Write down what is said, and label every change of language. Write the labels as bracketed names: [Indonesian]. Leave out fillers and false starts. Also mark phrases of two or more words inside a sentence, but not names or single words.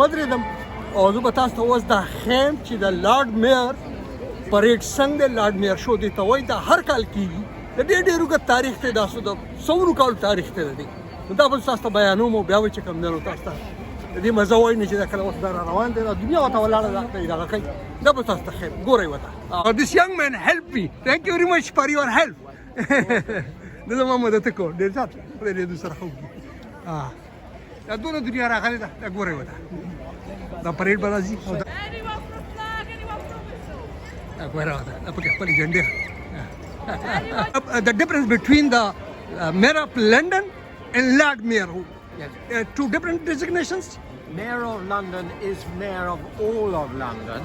[Pashto] ودرېدم او زه به تاسو ته اوس دا ښیم چې د لارډ میر پریډ څنګه د لارډ میر شو دی ته وایي دا هر کال کېږي د ډېر اوږد تاریخ دی دا څو د سوو کالو تاریخ دی د دې نو دا به تاسو ته بیانوم او بیا به چې کوم دی نو تاسو ته د دې مزه وایي نه چې دا کله اوس دا روان دی دا دنیا ورته ولاړه ده دغه کوي دا به تاسو ته ښیم ګورئ ورته [English] this young man help me thank you very much for your help [Pashto] دا زما مدد وکړ ډېر زیات خدای دې دوی سره ښه وکړي دا دونه دنیا راغلې ده دا ګورئ ورته دا پریډ به راځي [English] the difference between the mayor of London and Lord Mayor, yes. Two different designations. Mayor of London is mayor of all of London.